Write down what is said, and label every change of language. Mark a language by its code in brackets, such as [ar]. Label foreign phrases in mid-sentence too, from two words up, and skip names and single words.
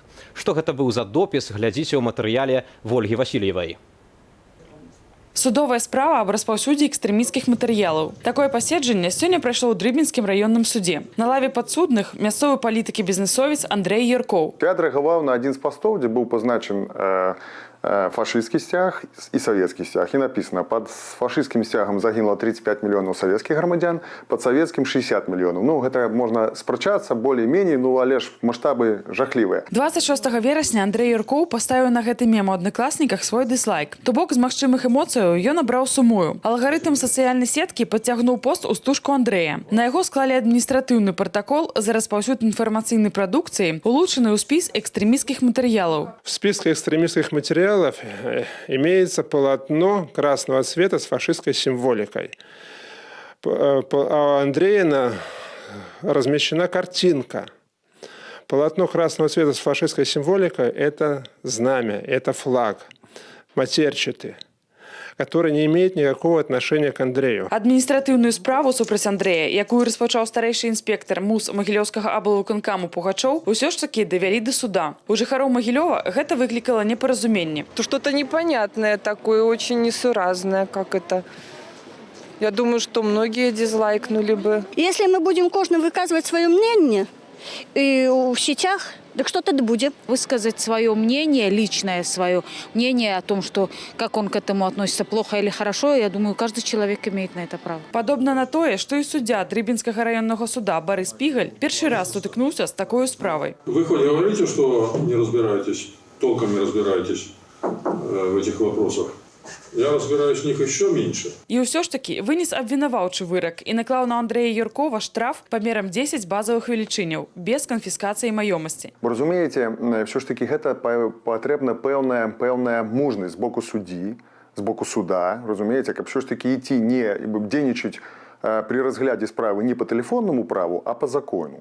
[be] Што гэта быў за допіс, глядзіце ў матэрыяле Вольгі Васильевай. Судовая справа аб распаўсюдзе экстрэмісцкіх матэрыялаў. Такое паседжанне сёння прайшло ў Дрыбінскім раённым суде. На лаве падсудных мясцовы палітык і бізнесовец Андрэй Юркоў. Я адрэагаваў на адзін з пастоў, дзе быў пазначен [ru] фашистский стяг и советский стяг. И написано, под фашистским стягом загинуло 35 миллионов советских громадян, под советским 60 миллионов. Это можно спрачаться более-менее, [be] але ж масштабы жахлівыя. 26 верасня Андрэй Юркоў паставіў на гэты мем у аднакласніках свой дызлайк. То бок з магчымых эмоцыяў рэакцыю ён абраў сумую. Алгарытм сацыяльнай сеткі падцягнуў пост у стужку Андрэя. На яго склалі адміністратыўны пратакол за распаўсюд інфармацыйнай прадукцыі, улучшаны ў спіс экстрэмісцкіх матэрыялаў. [ru] В списке экстремистских материалов имеется полотно красного цвета с фашистской символикой. А у Андрея размещена картинка. Полотно красного цвета с фашистской символикой – это знамя, это флаг, матерчатый, который не имеет никакого отношения к Андрею. [be] Адміністратыўную справу супраць Андрэя, якую распачаў старэйшы інспектар МУС Магілёўскага аблвыканкаму Пугачоў, усё ж такі давялі да суда. У жыхароў Магілёва гэта выклікала непаразуменне. [ru] То что-то непонятное такое, очень несуразное, как это. Я думаю, что многие дизлайкнули бы. Если мы будем кожно выказывать свое мнение и в сетях, так что-то да будет. Высказать свое мнение, личное свое мнение о том, что как он к этому относится, плохо или хорошо, я думаю, каждый человек имеет на это право. [be] Падобна на тое, што і суддзя Дрыбінскага районнага суда Барыс Пігаль першы раз сутыкнуўся з такой справай. [ru] Вы хоть говорите, что не разбираетесь, толком не разбираетесь в этих вопросах? Я разбираюсь в них еще меньше. [be] І ўсё ж такі вынес абвінаваўчы вырак і наклаў на Андрэя Юркова штраф памерам 10 базовых велічыняў без канфіскацыі маёмасці. Вы разумееце, все ж таки гэта патрэбна пэўная мужнасць з боку суддзі, з боку суда, разумееце, каб все ж таки ідти не дзейнічаць при разглядзе справы не по тэлефоннаму праву, а по закону.